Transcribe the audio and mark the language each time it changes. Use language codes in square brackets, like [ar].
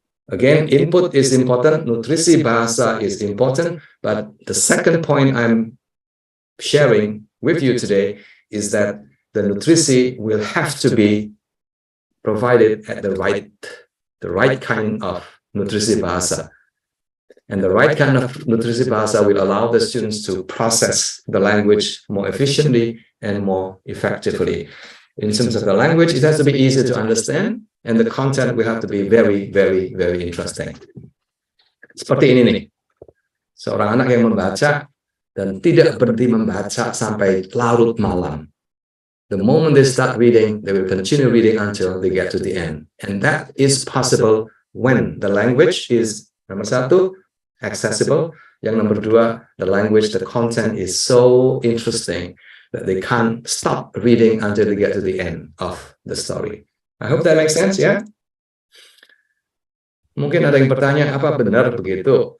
[en] Again, input is important, nutrisi bahasa is important, but the second point I'm sharing with you today is that the nutrisi will have to be provided at the right kind of nutrisi bahasa. And the right kind of nutrisi bahasa will allow the students to process the language more efficiently and more effectively. In terms of the language, it has to be easy to understand, and the content will have to be very interesting. [id] Seperti ini nih, seorang anak yang membaca dan tidak berhenti membaca sampai larut malam. [en] The moment they start reading, they will continue reading until they get to the end. And that is possible when the language is, nomor 1, accessible. [id] Yang nomor 2, [en] the language, the content is so interesting that they can't stop reading until they get to the end of the story. I hope that makes sense, ya. [id] Mungkin ada yang bertanya, apa benar begitu?